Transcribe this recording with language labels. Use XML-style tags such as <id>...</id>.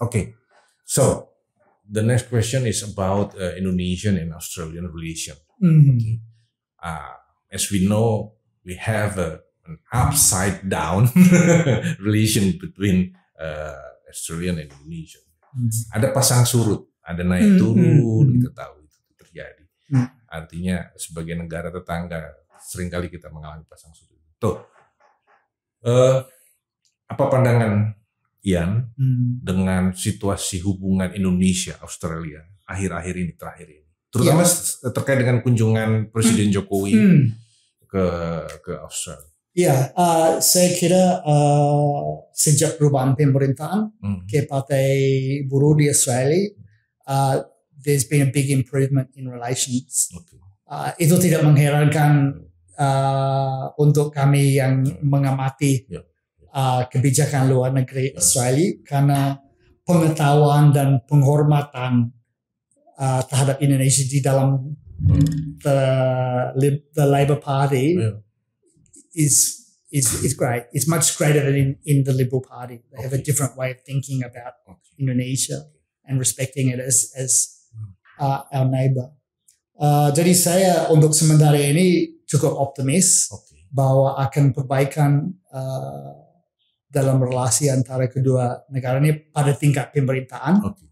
<en>Okay. So the next question is about Indonesian and Australian relation. Okay. As we know, we have an upside down relation between Australian and Indonesian.</en> <id>Ada pasang surut, ada naik turun, kita tahu itu terjadi. Artinya sebagai negara tetangga seringkali kita mengalami pasang surut. Tuh, apa pandangan Ian dengan situasi hubungan Indonesia Australia akhir-akhir ini, terakhir ini, terutama terkait dengan kunjungan Presiden Jokowi ke Australia? Ya, saya kira sejak perubahan pemerintahan ke Partai Buruh di Australia,</id> <en>there's been a big improvement in relations.</en> <id>Itu tidak mengherankan untuk kami yang mengamati kebijakan luar negeri Australia, karena pengetahuan dan penghormatan terhadap Indonesia di dalam</id> <en>the Labour Party is great. It's much greater than in the Liberal Party. They have a different way of thinking about Indonesia and respecting it as our neighbor.</en> <id>Jadi saya untuk sementara ini cukup optimis bahwa akan perbaikan dalam relasi antara kedua negara ini pada tingkat pemerintahan.</id>